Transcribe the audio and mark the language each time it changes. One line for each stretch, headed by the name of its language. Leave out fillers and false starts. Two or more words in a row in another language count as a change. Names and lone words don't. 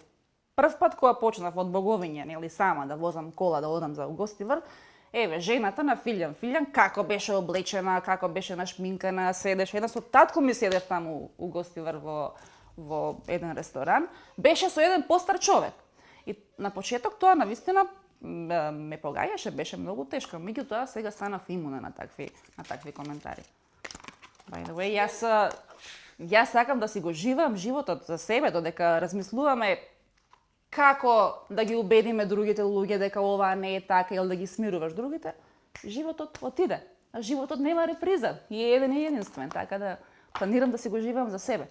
Macedonian: Прв пат кога почнав од боговиња, нели сама да возам кола, да одам за Угостивар, жената на Филјан, како беше облечена, како беше нашминкана, седеше. Една со татко ми седев таму у Гостивар во еден ресторан, беше со еден постар човек. И на почеток тоа навистина ме погаѓаше, беше многу тешко. Меѓутоа сега станав имуна на такви коментари.
English: By the way,
Macedonian: јас сакам да си го живеам животот за себе, додека размислуваме како да ги убедиме другите луѓе дека ова не е така или да ги смируваш другите. Животот отиде, а животот нема реприза и е еден и единствен, така да планирам да си го живеам за себе.